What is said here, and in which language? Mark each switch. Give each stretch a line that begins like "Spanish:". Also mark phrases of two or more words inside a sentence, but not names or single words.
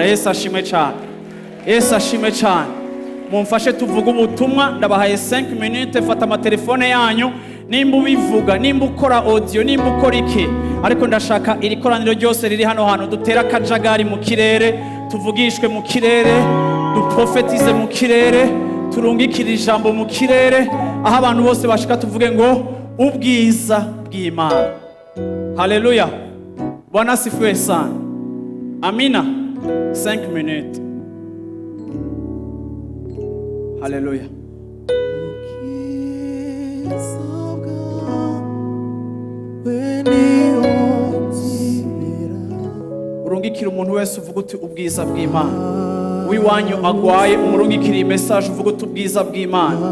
Rundi: Yesu ashimwe cyane, Yesu ashimwe cyane. Mumfashe tuvuga ubutumwa, ndabahaye 5 minutes, fata amatelefone yanyu, nimba ubivuga, nimba ukora audio, nimba ukora iki, ariko ndashaka iri koraniro ryose riri hano hantu dutera akajagari mu kirere, tuvugishwe mu kirere, duprofetize mu kirere, turungikira ijambo mu kirere, aho abantu bose bashika tuvuge ngo ubwiza bw'Imana.
Swahili: Haleluya. Bwana asifiwe sana.
Rundi: Amina. 5 minutes. Haleluya. Urungikira umuntu wese uvuga uti ubwiza bw'Imana. Wiwanyu agwaye umurungikira iyi message uvuga uti ubwiza bw'Imana.